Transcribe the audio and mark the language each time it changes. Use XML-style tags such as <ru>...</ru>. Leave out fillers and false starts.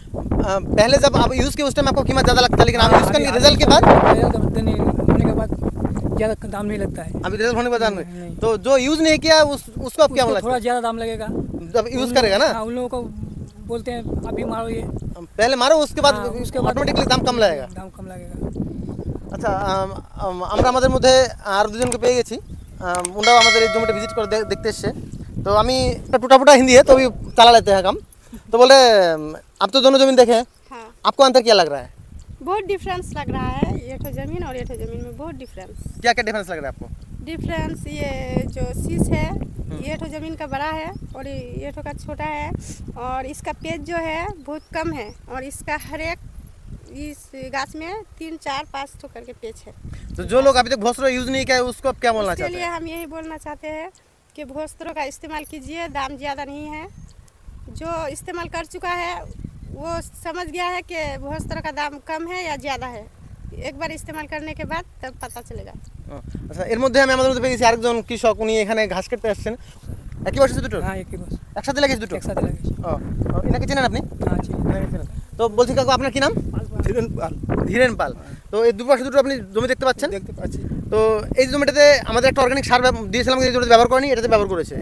<hi>पहले जब आप यूज़ किए उस टाइम आपको कीमत ज़्यादा लगता है, लेकिन आप यूज़ करने रिजल्ट के बाद होने के बाद ज़्यादा दाम नहीं लगता है। अभी रिजल्ट होने के बाद दाम नहीं। तो जो यूज़ नहीं किया उसको आप क्या बोलना थोड़ा ज़्यादा दाम लगेगा जब यूज़ करेगा ना? हाँ, उन लोगों को बोलते हैं अभी मारो, ये पहले मारो, उसके बाद</hi> <en>automatically</en> <hi>দাম কম লাগেगा। দাম কম লাগেगा।</hi> <bn>আচ্ছা, আমরা আমাদের মধ্যে আরও দুজনকে পেয়ে গেছি, ওনারাও আমাদের এই জমিটা ভিজিট করে দেখতে এসছে।</bn> <hi>तो</hi> <bn>আমি</bn> <hi>टूटा फूटा हिंदी है तो अभी चला लेते हैं काम। तो बोले आप तो दोनों ज़मीन देखे हैं, हाँ, आपको अंतर क्या लग रहा है? बहुत डिफरेंस लग रहा है। ये तो ज़मीन और ये तो ज़मीन में बहुत डिफरेंस। क्या क्या डिफरेंस लग रहा है आपको? डिफरेंस ये जो शीश है, ये तो ज़मीन का बड़ा है और ये तो का छोटा है, और इसका पेज जो है बहुत कम है, और इसका हर एक इस गाछ में 3, 4, 5 तो करके पेज है। तो जो लोग अभी तक भुआस्त्र यूज़ नहीं किया है उसको आप क्या बोलना इसके चाहते लिए हैं? हम यही बोलना चाहते हैं कि भुआस्त्रों का इस्तेमाल कीजिए, दाम ज़्यादा नहीं है। जो इस्तेमाल कर चुका है वो समझ गया है कि भुआस्त्र का दाम कम है या ज़्यादा है। एक बार इस्तेमाल करने के बाद तब पता चलेगा।</hi> <bn>আচ্ছা, এর মধ্যে আমি আমাদের মধ্যে পেয়েছি আরেকজন কৃষক, উনি এখানে ঘাস কাটতে আসছেন। একই বয়সে দুটো?</bn> <hi>हाँ, एक ही बस,</hi> <bn>একসাথে লেগেছে দুটো? একসাথে লেগেছে। এনাকে চেনেন আপনি?</bn> <hi>हाँ जी।</hi> <bn>তো বলছি কাকু, আপনার কি নাম? ধীরেন পাল। ধীরেন পাল। তো এই দুপাশে দুটো আপনি জমি দেখতে পাচ্ছেন? দেখতে পাচ্ছি। তো এই জমিটাতে আমাদের একটা অর্গানিক সার দিয়েছিলাম, এই জমিতে ব্যবহার করেনি, এটাতে ব্যবহার করেছে।</bn>